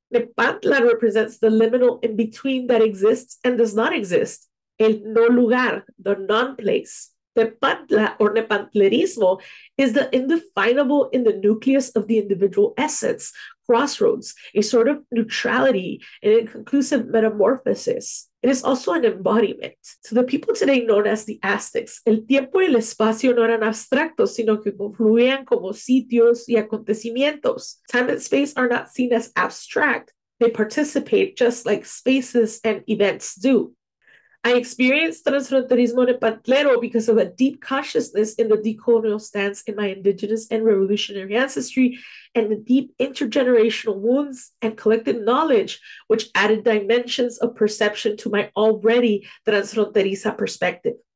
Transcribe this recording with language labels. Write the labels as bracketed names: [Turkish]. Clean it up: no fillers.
[English] Nepantla represents the liminal in-between that exists and does not exist, [Spanish] el no lugar, [English] the non-place. Nepantla or nepantlerismo is the indefinable in the nucleus of the individual essence, crossroads, a sort of neutrality, an inconclusive metamorphosis. It is also an embodiment. To the people today known as the Aztecs, [Spanish] el tiempo y el espacio no eran abstractos, sino que confluían como sitios y acontecimientos. [English] Time and space are not seen as abstract. They participate just like spaces and events do. I experienced transfronterismo nepantlero because of a deep consciousness in the decolonial stance in my indigenous and revolutionary ancestry and the deep intergenerational wounds and collective knowledge, which added dimensions of perception to my already transfronteriza perspective.